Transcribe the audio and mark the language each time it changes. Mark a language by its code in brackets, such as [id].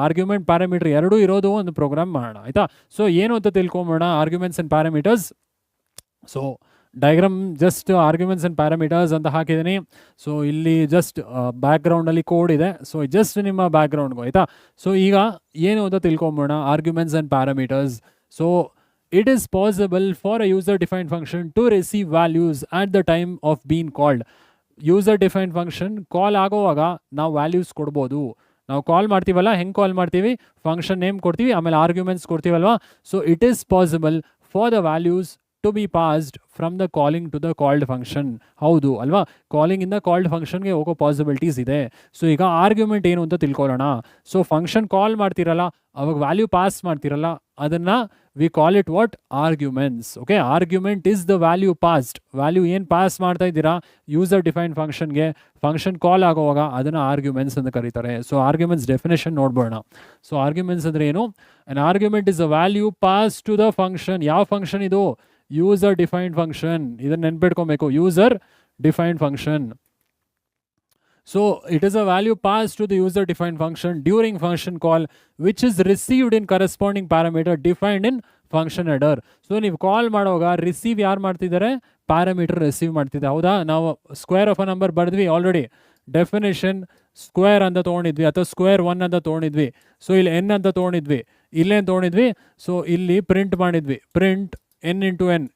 [kn] Argument parameter ಎರಡೂ ಇರೋದು ಒಂದು ಪ್ರೋಗ್ರಾಮ್ ಮಾಡೋಣ ಆಯಿತಾ. ಸೊ ಏನು ಅಂತ ತಿಳ್ಕೊಂಬೋಣ, arguments and parameters. So diagram just arguments and parameters ಅಂತ ಹಾಕಿದ್ದೀನಿ. ಸೊ ಇಲ್ಲಿ ಜಸ್ಟ್ ಬ್ಯಾಕ್ಗ್ರೌಂಡಲ್ಲಿ ಕೋಡ್ ಇದೆ. ಸೊ ಜಸ್ಟ್ ನಿಮ್ಮ ಬ್ಯಾಕ್ಗ್ರೌಂಡ್ಗೂ ಆಯಿತಾ. ಸೊ ಈಗ ಏನು ಅಂತ ತಿಳ್ಕೊಂಬೋಣ, arguments and parameters. [en] So it is possible for a user defined function to receive values at the time of being called. [kn] User defined function call ಆಗೋವಾಗ ನಾವು values ಕೊಡ್ಬೋದು. ನಾವು ಕಾಲ್ ಮಾಡ್ತೀವಲ್ಲ, ಹೆಂಗೆ ಕಾಲ್ ಮಾಡ್ತೀವಿ, ಫಂಕ್ಷನ್ ನೇಮ್ ಕೊಡ್ತೀವಿ, ಆಮೇಲೆ arguments ಕೊಡ್ತೀವಲ್ವಾ. [en] So it is possible for the values to be passed from the calling to the called function. [kn] ಹೌದು ಅಲ್ವಾ, ಕಾಲಿಂಗಿಂದ ಕಾಲ್ಡ್ ಫಂಕ್ಷನ್ಗೆ ಹೋಗೋ ಪಾಸಿಬಿಲಿಟೀಸ್ ಇದೆ. ಸೊ ಈಗ ಆರ್ಗ್ಯುಮೆಂಟ್ ಏನು ಅಂತ ತಿಳ್ಕೊಳ್ಳೋಣ. ಸೊ ಫಂಕ್ಷನ್ ಕಾಲ್ ಮಾಡ್ತಿರಲ್ಲ, ಅವಾಗ ವ್ಯಾಲ್ಯೂ ಪಾಸ್ ಮಾಡ್ತಿರಲ್ಲ, ಅದನ್ನು [en] we call it what, [kn] arguments. Okay, [en] Argument is the value passed. [kn] Value ಏನು ಪಾಸ್ ಮಾಡ್ತಾ ಇದ್ದೀರಾ ಯೂಸರ್ ಡಿಫೈನ್ಡ್ ಫಂಕ್ಷನ್ಗೆ, ಫಂಕ್ಷನ್ ಕಾಲ್ ಆಗೋವಾಗ ಅದನ್ನು ಆರ್ಗ್ಯುಮೆಂಟ್ಸ್ ಅಂತ ಕರೀತಾರೆ. So arguments definition ನೋಡ್ಬೋಣ. So arguments ಅಂದರೆ ಏನು? [en] An argument is a value pass to the function. [kn] ಯಾವ ಫಂಕ್ಷನ್ ಇದು? User defined function. ಇದನ್ನು ನೆನ್ಪಿಟ್ಕೊಬೇಕು, user defined function. [en] So it is a value passed to the user defined function during function call, which is received in corresponding parameter defined in function header. [kn] So ನೀವು ಕಾಲ್ ಮಾಡುವಾಗ receive ಯಾರು ಮಾಡ್ತಿದ್ದಾರೆ? Parameter receive ಮಾಡ್ತಿದ್ದೆ, ಹೌದಾ. ನಾವು square of a number ಬರೆದ್ವಿ already. Definition square ಅಂತ ತೊಗೊಂಡಿದ್ವಿ, ಅಥವಾ square 1 ಅಂತ ತೊಗೊಂಡಿದ್ವಿ. ಸೊ ಇಲ್ಲಿ n ಅಂತ ತೊಗೊಂಡಿದ್ವಿ, ಇಲ್ಲೇನು ತೊಗೊಂಡಿದ್ವಿ? ಸೊ ಇಲ್ಲಿ ಪ್ರಿಂಟ್ ಮಾಡಿದ್ವಿ, ಪ್ರಿಂಟ್ n ಇಂಟು n.